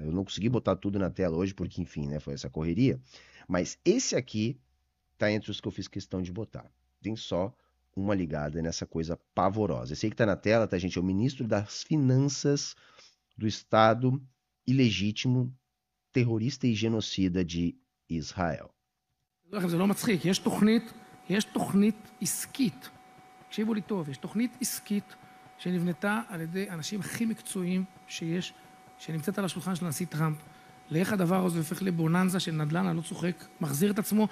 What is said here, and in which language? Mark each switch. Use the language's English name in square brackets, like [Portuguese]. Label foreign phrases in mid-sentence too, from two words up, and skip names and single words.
[Portuguese] Eu não consegui botar tudo na tela hoje, porque, enfim, né, foi essa correria. Mas esse aqui tá entre os que eu fiz questão de botar. Tem só uma ligada nessa coisa pavorosa. Esse aí que tá na tela, tá, gente? É o ministro das Finanças do Estado ilegítimo, terrorista e genocida de Israel. [Hebrew] זה לא מצחיק, יש תוכנית עסקית, תקשיבו לי טוב, יש תוכנית עסקית שנבנתה על ידי אנשים הכי מקצועיים שיש, שנמצאת על השולחן של הנשיא טראמפ, לאיך הדבר הזה הופך לבוננזה של נדל"ן, אני לא צוחק, מחזיר את עצמו.